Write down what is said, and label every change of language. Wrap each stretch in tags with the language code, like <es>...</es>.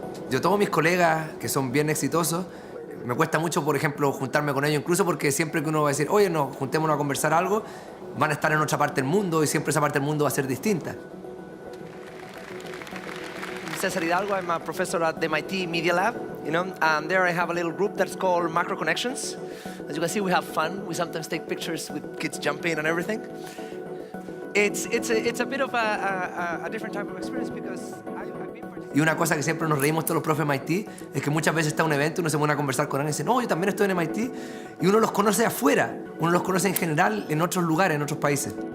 <es>Yo, todos mis colegas que son bien exitosos, me cuesta mucho, por ejemplo, juntarme con ellos, incluso porque siempre que uno va a decir, oye, nos juntémonos a conversar algo, van a estar en otra parte del mundo y siempre esa parte del mundo va a ser distinta.</es> <en>César Hidalgo, I'm a professor at the MIT Media Lab, and there I have a little group that's called Macro Connections. As you can see, we have fun. We sometimes take pictures with kids jumping and everything. It's a bit of a different type of experience because</en> <es>Y una cosa que siempre nos reímos todos los profes de MIT es que muchas veces está un evento, uno se pone a conversar con alguien y dice, no, yo también estoy en MIT, y uno los conoce de afuera, uno los conoce en general en otros lugares, en otros países.</es>